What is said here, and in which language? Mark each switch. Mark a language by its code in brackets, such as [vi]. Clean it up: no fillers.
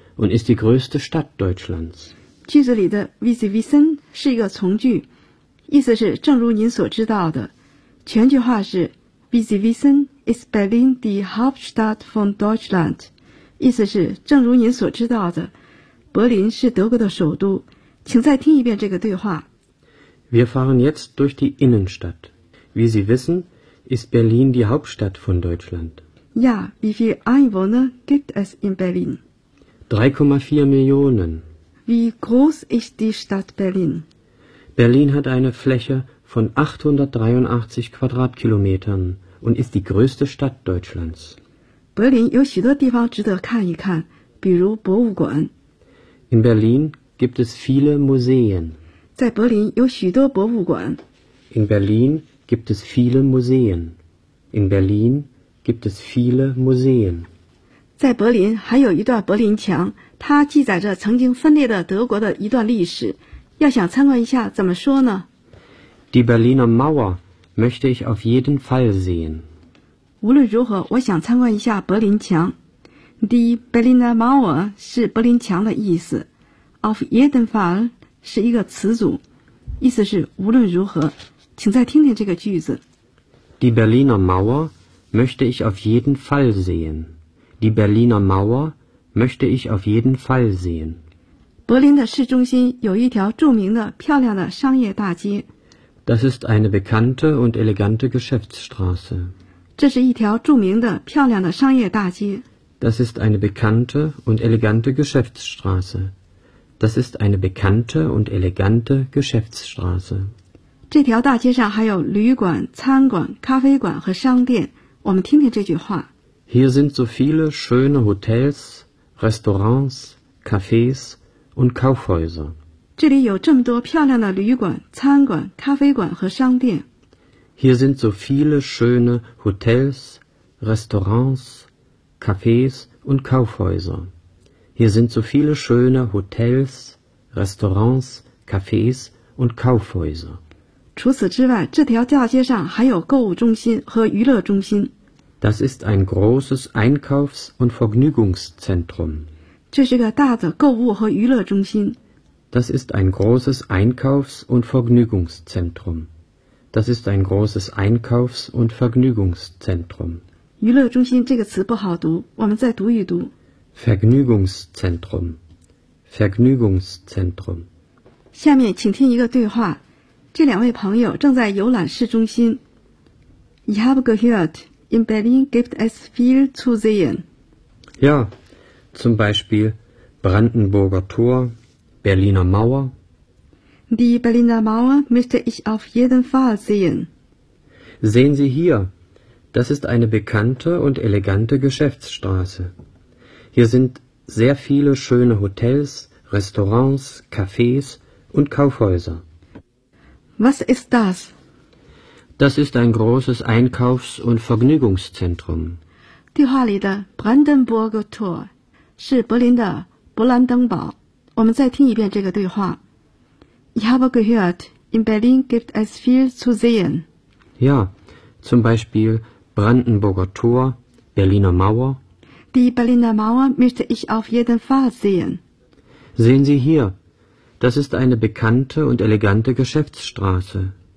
[de] Und ist die größte Stadt Deutschlands. [zh] 句子里的 [de] wie Sie wissen [zh] 是一个从句，意思是正如您所知道的。全句话是 [de] wie Sie wissen ist Berlin die Hauptstadt von Deutschland. [zh] 意思是正如您所知道的，柏林是德国的首都。请再听一遍这个对话。 [de] Wir fahren jetzt durch die Innenstadt. Wie Sie wissen ist Berlin die Hauptstadt von Deutschland. Ja, wie viele Einwohner gibt es in Berlin? 3,4 Millionen. Wie groß ist die Stadt Berlin? Berlin hat eine Fläche von 883 Quadratkilometern und ist die größte Stadt Deutschlands. [zh] Berlin 有许多地方值得看一看，比如博物馆。 [de] In Berlin gibt es viele Museen. [zh] 在柏林有许多博物馆。 [de] In Berlin gibt es viele Museen. In Berlin gibt es viele Museen. [zh] 在柏林还有一段柏林墙，它记载着曾经分裂的德国的一段历史。要想参观一下，怎么说呢 [de] ？Die Berliner Mauer möchte ich auf jeden Fall sehen。 [zh] 无论如何，我想参观一下柏林墙。Die Berliner Mauer 是柏林墙的意思 ， [de] auf jeden Fall [zh] 是一个词组，意思是无论如何。请再听听这个句子。 [de] Die Berliner Mauer möchte ich auf jeden Fall sehen。 Die Berliner Mauer möchte ich auf jeden Fall sehen. [zh] Berlin 的市中心有一条著名的漂亮的商业大街。 [de] Das ist eine bekannte und elegante Geschäftsstraße. [zh] 这是一条著名的漂亮的商业大街。 [de] Das ist eine bekannte und elegante Geschäftsstraße. Das ist eine bekannte und elegante Geschäftsstraße. [zh] 这条大街上还有旅馆、餐馆、咖啡馆和商店。我们听听这句话。 [de] Hier sind so viele schöne Hotels, Restaurants, Cafés und Kaufhäuser. [zh] 这里有这么多漂亮的旅馆、餐馆、咖啡馆和商店。 [de] Hier sind so viele schöne Hotels, Restaurants, Cafés und Kaufhäuser. Hier sind so viele schöne Hotels, Restaurants, Cafés und Kaufhäuser. [zh] 除此之外，这条大街上还有购物中心和娱乐中心。 [de] Das ist ein großes Einkaufs- und Vergnügungszentrum. [zh] 这是个大的购物和娱乐中心。 [de] Das ist ein großes Einkaufs- und Vergnügungszentrum. Das ist ein großes Einkaufs- und Vergnügungszentrum. [zh] 娱乐中心这个词不好读，我们再读一读。 [de] Vergnügungszentrum. Vergnügungszentrum. [zh] 下面请听一个对话。这两位朋友正在游览市中心。 [de] Ich habe gehört. In Berlin gibt es viel zu sehen. Ja, zum Beispiel Brandenburger Tor, Berliner Mauer. Die Berliner Mauer möchte ich auf jeden Fall sehen. Sehen Sie hier, das ist eine bekannte und elegante Geschäftsstraße. Hier sind sehr viele schöne Hotels, Restaurants, Cafés und Kaufhäuser. Was ist das? Das ist ein großes Einkaufs- und Vergnügungszentrum. [zh] 地画里的 Brandenburg Tor 是柏林的勃兰登堡。我们再听一遍这个对话。 [de] Ich habe gehört, in Berlin gibt es viel zu sehen. Ja, zum Beispiel Brandenburger Tor, Berliner Mauer. Die Berliner Mauer möchte ich auf jeden Fall sehen. Sehen Sie hier, das ist eine bekannte und elegante Geschäftsstraße.